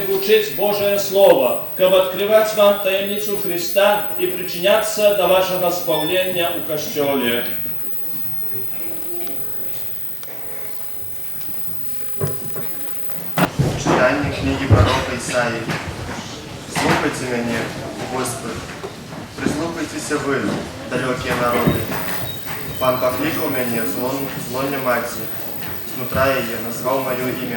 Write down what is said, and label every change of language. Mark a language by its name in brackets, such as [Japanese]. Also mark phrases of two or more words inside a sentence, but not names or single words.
[Belarusian] гучыць Божае Слово, каб адкрываць вам таямніцу Христа і прычыняцца да вашага збаўлення ў касцёле. [Ukrainian] Читання книги пророка Ісаї. Слухайте мене, Господи, прислухайтеся ви, далекі народи. Пан покликав мене в злоне маті, знутра її назвав моє ім'я.